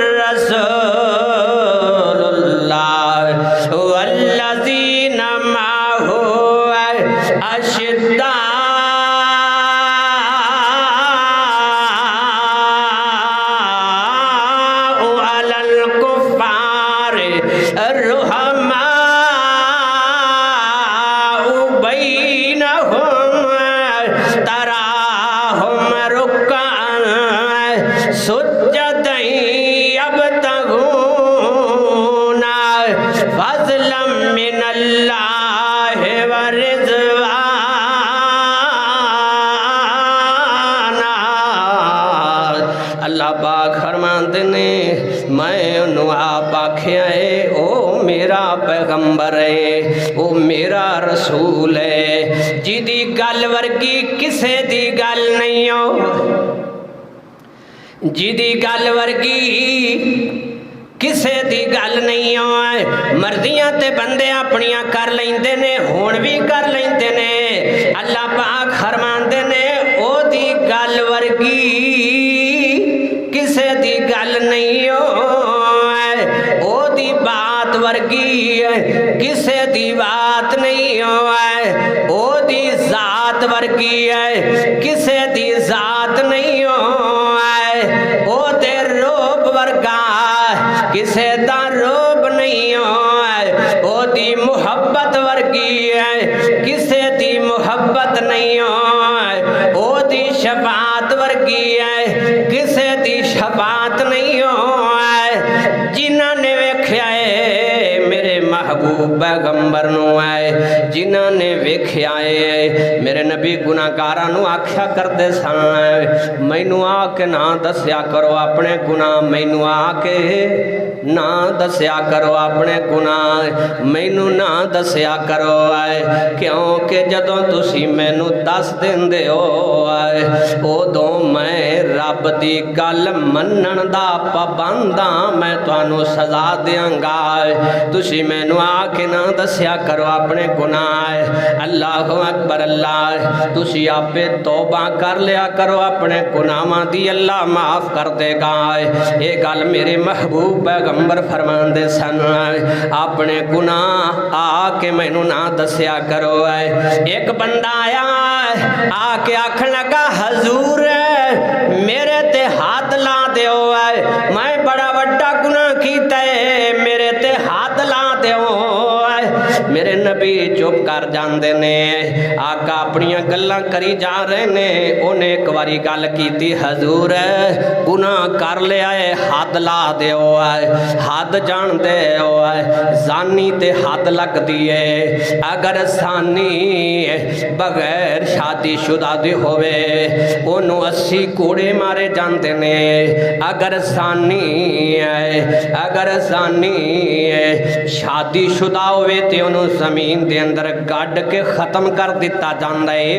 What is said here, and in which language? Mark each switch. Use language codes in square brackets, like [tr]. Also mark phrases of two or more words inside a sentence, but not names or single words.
[ar] الرسول اللہ والذین معہ اشداء علی الکفار رحماء تراہم رکعن سجدًا یبتغون فضلا من اللہ ورضوانا۔ [pa] اللہ پاک فرماندے نے میں انہوں آپ آکھیا ہے او میرا پیغمبر ہے، او میرا رسول ہے، جیدی گل ورگی کسے دی گل نہیں ہو، جیدی گل ورگی کسے دی گل نہیں ہو۔ مرضیاں تے بندے اپنیاں کر لیندے نے، ہون بھی کر لیندے نے۔ اللہ پاک فرماندے نے او دی گل ورگی کسے دی گل نہیں ہو، او دی بات ورگی کسے دی بات نہیں ہو، او دی ذات ورگی ہے کسے دی ذات نہیں ہو، او دے روب ورگا کسے دا روب نہیں ہو، او دی محبت ورگی ہے کسے دی محبت نہیں ہو، او دی شفاعت ورگی ہے کسے دی شفاعت نہیں ہو۔ جنہاں نے ویکھیا ہے میرے محبوب پیغمبر نو آئے، جنہاں نے ویکھیا ہے میرے نبی گناہگاراں نو آکھیا کردے سن مینوں آ کے نہ دسیا کرو اپنے گناہ، مینوں آ کے نہ دسیا کرو اپنے گناہ، مینوں نہ دسیا کرو کیونکہ جدوں تسی مینوں دس دیندے ہو ادوں میں رب دی گل منن دا پابند ہاں، میں تانوں سزا دیاں گا۔ تسی مینوں آ کے نہ دسیا کرو اپنے گناہ۔ اللہ اکبر۔ اللہ تسی آپے توبہ کر لیا کرو اپنے گناہاں دی، اللہ معاف کر دے گا۔ یہ گل میرے محبوب پیغمبر فرماندے سن اپنے گناہ آ کے مینوں نہ دسیا کرو۔ ایک بندہ آیا آ کے آکھن لگا حضور میرے تے ہاتھ لا دیو، میں بڑا وڈا گناہ کیتا ہے، میرے تے ہاتھ لا دیو۔ میرے نبی چپ کر جاندے نے، آقا اپنیاں گلاں کری جا رہے نے، انہیں ایک واری گل کیتی حضور گناہ کر لیا ہے حد لا دیو، حد جان دے زانی تے حد لگ دیئے، اگر زانی بغیر شادی شدہ دی ہوئے انہوں 80 کوڑے مارے جاندے نے، اگر زانی شادی شدہ ہوئے تے انہوں زمین دے اندر گاڑ کے ختم کر دیتا جاندہ ہے۔